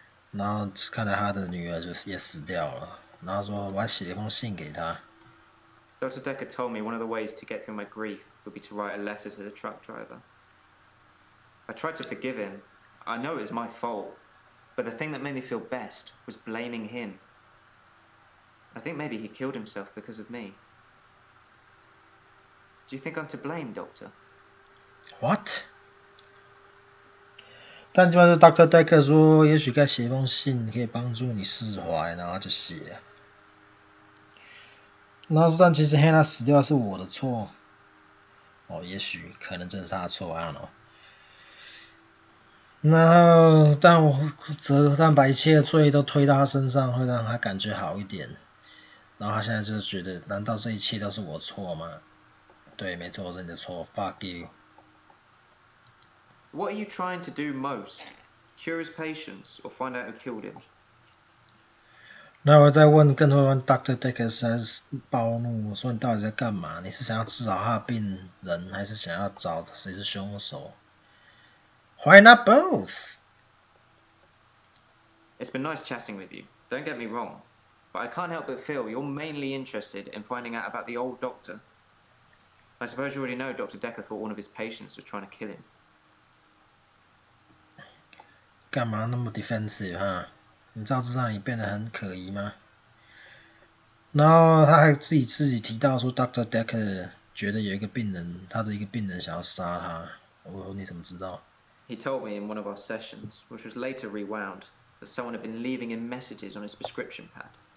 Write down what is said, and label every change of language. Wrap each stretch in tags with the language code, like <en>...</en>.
<zh>然后看来他的女儿就是也死掉了，然后说我还写了一封信给他。</zh> <en>Dr. Dekker told me one of the ways to get through my grief would be to write a letter to the truck driver. I tried to forgive him. I know it was my fault. But the thing that made me feel best was blaming him. I think maybe he killed himself because of me. Do you think I'm to blame, Doctor? What?</en> <zh>但基本上 Dr. Dekker 说，也许该写封信可以帮助你释怀，然后就写。然后说，但其实 Hannah 死掉是我的错。哦，也许可能真的是他的错，</zh> <en>I don't know。</en> <zh>然后，但把一切罪都推到他身上，会让他感觉好一点。然后他现在就觉得，难道这一切都是我错吗？对，没错，是你的错。</zh> <en>Fuck you. What are you trying to do most? Cure his patients or find out who killed him?</en> <zh>那我再问，更多问 Dr. Dekker 实在是暴怒，我说你到底在干嘛？你是想要治好他的病人，还是想要找谁是凶手？</zh> <en>Why not both? It's been nice chatting with you. Don't get me wrong. But I can't help but feel you're mainly interested in finding out about the old doctor. I suppose you already know Dr. Dekker thought one of his patients was trying to kill him.</en> <zh>干嘛那么 defensive 哈？你知道这让你变得很可疑吗？然后他还自己提到说 ，Dr. Dekker 觉得有一个病人，他的一个病人想要杀他。我说你怎么知道？</zh> <en>He told me in one of our sessions, which was later rewound, that someone had been leaving him messages on his prescription pad.</en>